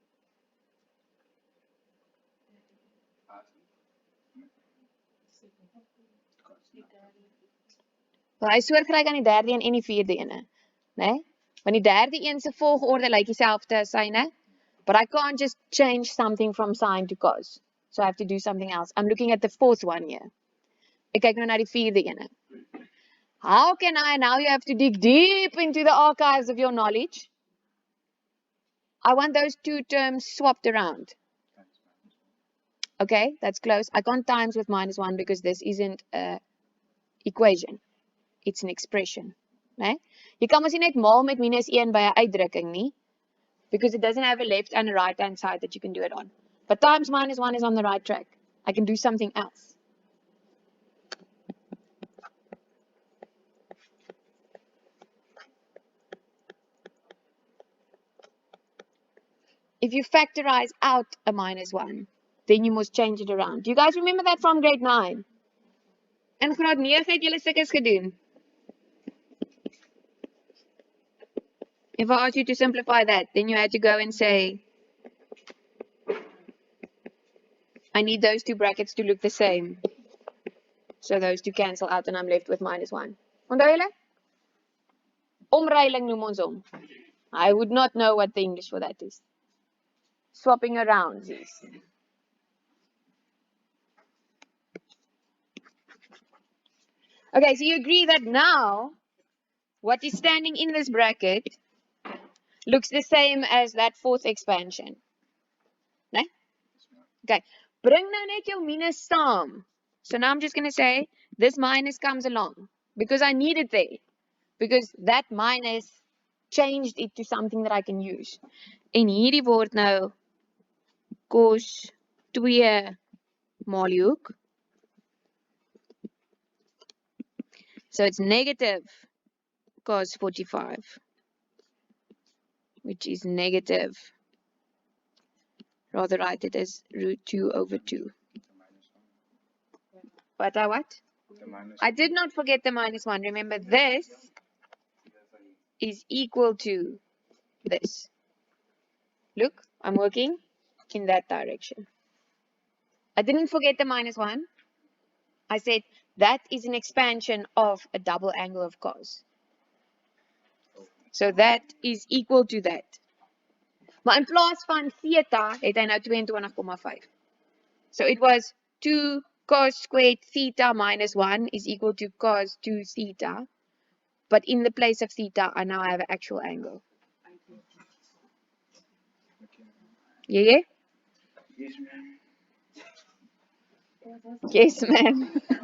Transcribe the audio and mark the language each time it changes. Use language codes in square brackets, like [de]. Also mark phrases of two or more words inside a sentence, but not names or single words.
[en] Well, [af] hy is soortgelyk aan die derde een en die vierde ene, né? Want die derde een se volgorde lyk dieselfde as syne, [en] but I can't just change something from sine to cos. So I have to do something else. I'm looking at the fourth one here. [af] Ek kyk nou na die vierde ene. [en] How can I, now you have to dig deep into the archives of your knowledge. I want those two terms swapped around. Okay, that's close. I can't times with minus 1 because this isn't an equation. It's an expression. [af] Né? Jy kan mos nie net maal met minus 1 by 'n uitdrukking nie, [en] because it doesn't have a left and a right hand side that you can do it on. But times minus 1 is on the right track. I can do something else. If you factorize out a minus 1, then you must change it around. Do you guys remember that from grade 9? [af] In graad 9 het julle sulke gedoen. [en] If I asked you to simplify that, then you had to go and say, I need those two brackets to look the same. So those two cancel out and I'm left with minus 1. [af] Onthou julle? Omruiling noem ons hom. [en] I would not know what the English for that is. Swapping around. Okay, so you agree that now what is standing in this bracket looks the same as that fourth expansion. Né? [af] Okay, bring nou net jou minus saam. [en] So now I'm just going to say this minus comes along because I need it there. Because that minus changed it to something that I can use. [af] En hierdie word nou cos 2 maal die hoek. [en] So it's negative cos 45, which is negative, rather write it as root 2 over 2. But I what? I did not forget the minus 1. Remember, this is equal to this. Look, I'm working in that direction. I didn't forget the minus 1. I said that is an expansion of a double angle of cos. So that is equal to that. [af] Maar in plaas van theta het hy nou 22,5. [en] So it was 2 cos squared theta minus 1 is equal to cos 2 theta. But in the place of theta, I now have an actual angle. Yeah? Yes, ma'am. Yes, ma'am.